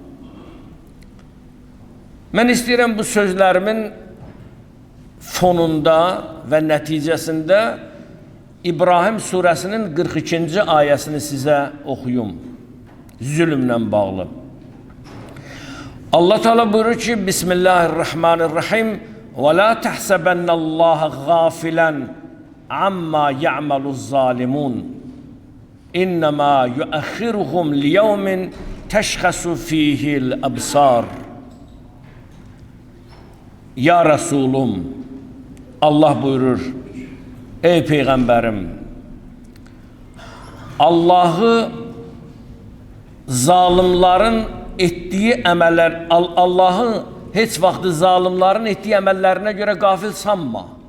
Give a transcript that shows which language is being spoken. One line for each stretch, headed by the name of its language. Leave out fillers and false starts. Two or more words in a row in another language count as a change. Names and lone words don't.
Azerbaijani: Mən istəyirəm bu sözlərimin fonunda və nəticəsində İbrahim surəsinin 42-ci ayəsini sizə oxuyum. Zülmlə bağlı. Allah Teala buyurur ki,
Arabic: Bismillahirrahmanirrahim. وَلَا تَحْسَبَنَّ اللّٰهَ غَافِلًا عَمَّا يَعْمَلُ الظَّالِمُونَ إنما يؤخرهم ليوم تشخص فيه الأبصار.
Turkish: Ya Resulüm, Allah buyurur, ey Peygamberim, Allah'ı zalimlerin ettiği emeller, Allah'ı hiç vakti zalimlerin ettiği emellerine göre gafil sanma.